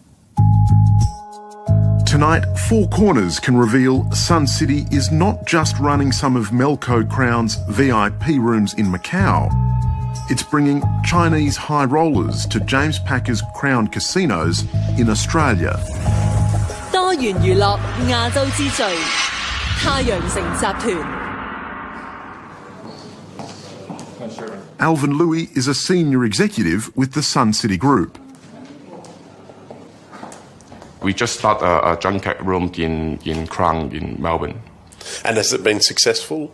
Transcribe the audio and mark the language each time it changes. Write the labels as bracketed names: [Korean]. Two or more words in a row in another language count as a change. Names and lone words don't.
[English] Tonight, Four Corners can reveal Sun City is not just running some of Melco Crown's VIP rooms in Macau. It's bringing Chinese high rollers to James Packer's Crown casinos in Australia. [Cantonese] 多元娛樂亞洲之最，太陽城集團。 [English] Alvin Louis is a senior executive with the Sun City Group. We just started a junket room in Crown in Melbourne. And has it been successful?